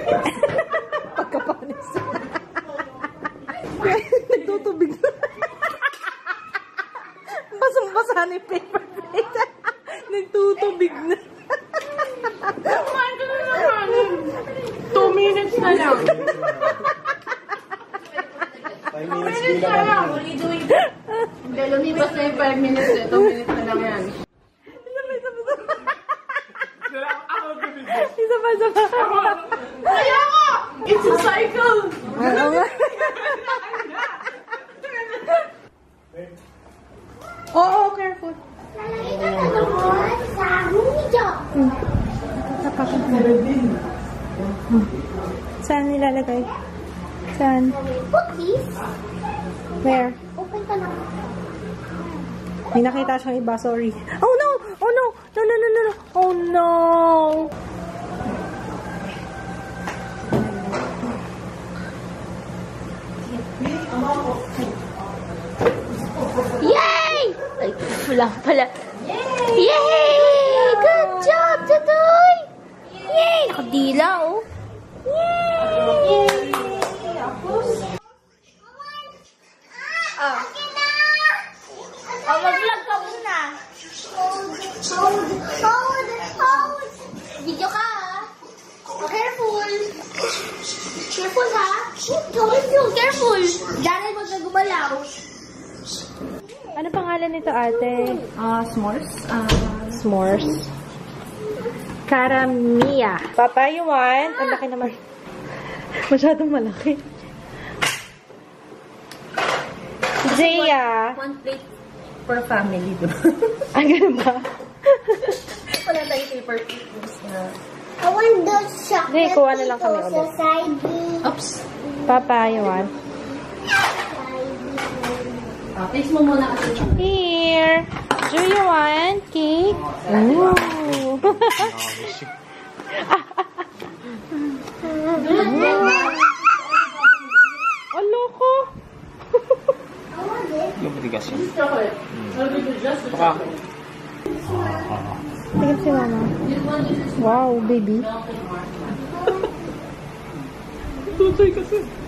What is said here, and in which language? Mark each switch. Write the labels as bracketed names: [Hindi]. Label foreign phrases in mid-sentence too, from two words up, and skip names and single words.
[Filipino] Pagkapanis. Nagtutubig na. Basang-basa na yung paper plate. Nagtutubig na. Kumain ka na naman. 2 minutes na lang. [English] 5 minutes [Filipino] Minutes na lang. [English] What are you doing? [Filipino] Hindi, lumipas na yung 5 minutes eh. 2 minutes na lang yan. Isa pa. Kaya ko! [English] It's a cycle! [Filipino] Oo, careful. Saan nilalagay? Saan? Where? Open ka na. May nakita siyang iba, [English] sorry. Oh no! Oh no! No, no, no, no, no! Oh no! Yay! [Filipino] Ay, wala pala. Yay! [English] Good job, Tutoy! Yay! Nakadila, oh. [Filipino] Yay! Mag-vlog ka muna. Hold. Video ka, ha? [English] Careful. Careful, ha? Careful. [Filipino] Diyan ay huwag na gumalaw. Ano pangalan nito, ate? S'mores. S'mores. Karamia. [English] Papa, you want? [Filipino] Ang laki naman. Masyadong malaki. Zaya. [English] One plate per family, diba? [Filipino] Ah, ganun ba? Wala tayong paper plates na. [English] I want those chocolate. [Filipino] Hindi, kuha na lang kami ulit. Oops. [English] Papa, you want? [Filipino] Taste mo muna kasi. [English] Here. Do you want cake? Ooh. [Filipino] Ano ko? Yung matigas yun. Tingin si mama. [English] Wow, baby. [Filipino] Tutoy kasi.